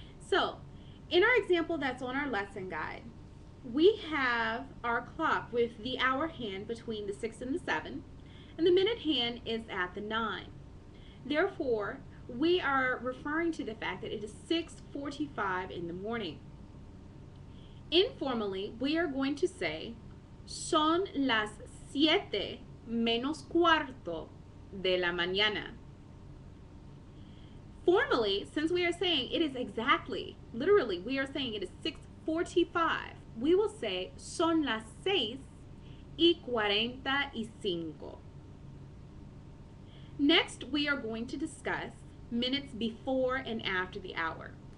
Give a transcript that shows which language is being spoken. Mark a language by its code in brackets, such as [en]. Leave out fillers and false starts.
[en] So, in our example that's on our lesson guide, we have our clock with the hour hand between the 6 and the 7, and the minute hand is at the 9. Therefore, we are referring to the fact that it is 6:45 in the morning. Informally, we are going to say, [es] son las 7 menos cuarto de la mañana. [en] Formally, since we are saying it is exactly, literally, we are saying it is 6:45, we will say, [es] son las 6:45. [en] Next, we are going to discuss minutes before and after the hour.